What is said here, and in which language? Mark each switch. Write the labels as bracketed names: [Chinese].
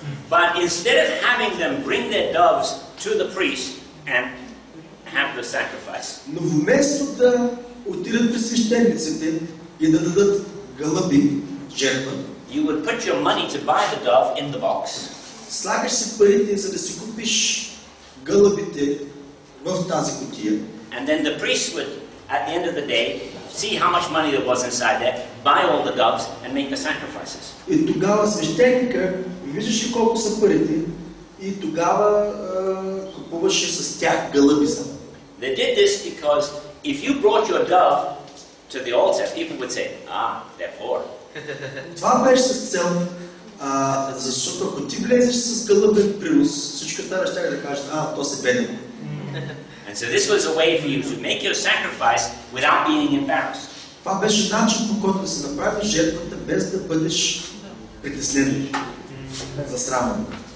[English] But instead of having them bring their doves to the priest and have the sacrifice, [Bulgarian] но вместо да отидат при свещениците и да дадат гълъби жертва, [English] you would put your money to buy the dove in the box. [Bulgarian] Слагаш си парите, за да си купиш гълъбите в тази кутия. [English] And then the priest would, at the end of the day, see how much money there was inside there, buy all the doves, and make the sacrifices. [Bulgarian] И тогава свещеника виждаше колко са парите и тогава купуваше с тях гълъби само. [English] They did this because if you brought your dove to the altar, people would say, they're poor. [Bulgarian] Това беше с цел, защото ако ти влезеш с гълъбен принос, всички останали ще да кажат, то се беден. [English] And so this was a way for you to make your sacrifice without being embarrassed. [Bulgarian] Това беше начин, по който да се направи жертвата, без да бъдеш притеснен, засрамен.